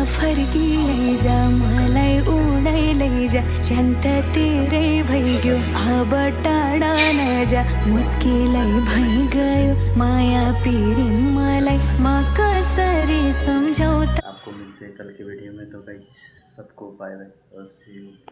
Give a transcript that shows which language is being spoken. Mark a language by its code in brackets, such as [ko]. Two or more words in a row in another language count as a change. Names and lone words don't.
[ne] फर्की लैजा मलाई उडै लैजा शान्त तेरै भइगयो अब टाढा नजा मुस्किलै भइगयो माया पिरिन मलाई म कसरी सम्झौता। [hi] आपको मिलते हैं कल की वीडियो में। तो गाइस सबको [en] bye bye [hi] और [en] see you.